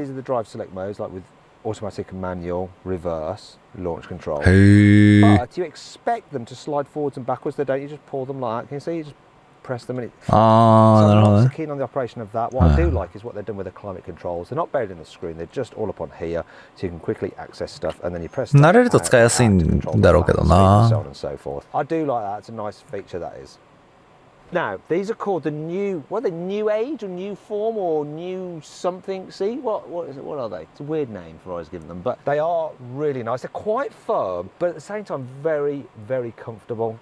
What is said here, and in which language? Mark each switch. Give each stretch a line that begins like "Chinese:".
English: These are the drive select modes, like with automatic and manual, reverse, launch control. But you expect them to slide forwards and backwards. They don't. You just pull them like that. Can you see? You just press them and it... So I'm not so keen on the operation of that. What I do like is what they've done with the climate controls. They're not buried in the screen. They're just all up on here, so you can quickly access stuff, and then you press...
Japanese: 慣れると使いやすいんだろうけどな。
English: So on and so forth. I do like that. It's a nice feature, that is. Now, these are called the new, what are they, new age or new form or new something? See, what is it? What are they? It's a weird name for always giving them, but they are really nice. They're quite firm, but at the same time, very, very comfortable.